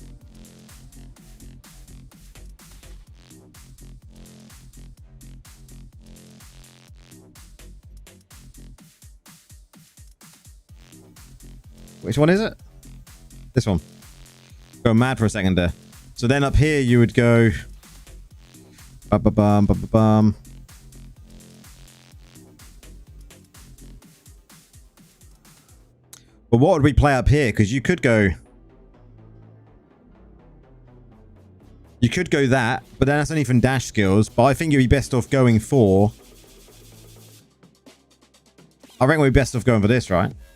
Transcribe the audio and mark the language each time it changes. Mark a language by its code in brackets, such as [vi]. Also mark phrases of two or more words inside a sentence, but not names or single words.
[en] Which one is it? This one. Go mad for a second there. So then up here you would go... Ba-ba-bum, ba-ba-bum. But what would we play up here? Because you could go... You could go that, but then that's only from dash skills. But I think you'd be best off going for... I reckon we'd be best off going for this, right?